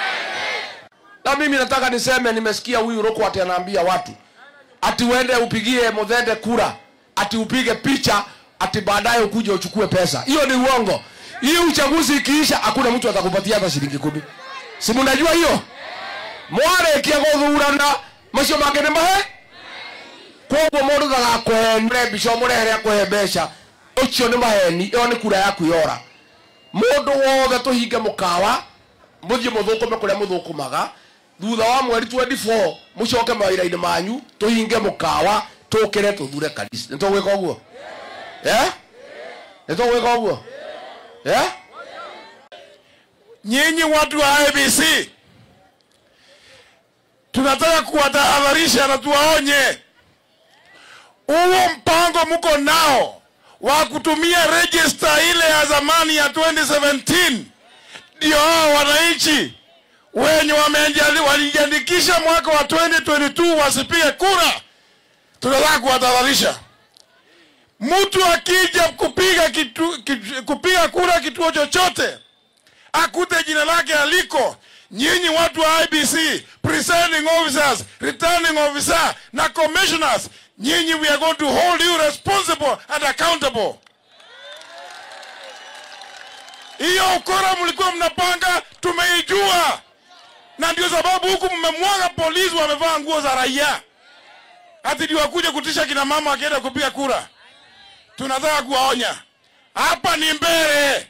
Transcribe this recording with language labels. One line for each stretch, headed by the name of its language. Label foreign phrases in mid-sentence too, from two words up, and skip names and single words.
Swahili: Na mimi nataka niseme, nimesikia huyu Roko ati anaambia watu ati uende upigie Muthende kura, ati upige picha, ati baadaye ukuje uchukue pesa. Hiyo ni uongo. Hii uchaguzi ikiisha hakuna mtu atakupatia hata shilingi 10. Si mnajua hiyo?
Kikuyu: Mware kiagothurana macio mangene mahe. Kwa mundu gakwenre bico murehere akwe mbeca. Ucio ni maheni, iyo ni kura yaku yora. Mundu wothe tuhinge mukawa, muthie muthukume kuria muthukumaga. Thutha wa mweri 24 mucoke mawira-ini manyu, tuhinge mukawa, tukire tuthure kanisa. Nitugwika uguo? Nitugwika uguo?
Swahili: Nyinyi watu wa IEBC, tunataka kuwatahadharisha na tuwaonye. Huo mpango mko nao wa kutumia register ile ya zamani ya 2017 ndio hao wananchi wenye walijiandikisha mwaka wa 2022 wasipige kura. Tunataka kuwatahadharisha. Mtu akija kupiga kura kituo chochote, akute jina lake aliko, nyinyi watu wa IEBC,
English: presiding officers, returning officer na commissioners, nyinyi we are going to hold you responsible and accountable.
Swahili: Hiyo ukora mlikuwa mnapanga tumeijua. Na ndio sababu huku mmemwaga polisi wamevaa nguo za raia. Ati ndio wakuje kutisha kina mama wakienda kupiga kura. Tunataka kuwaonya. Hapa ni mbele.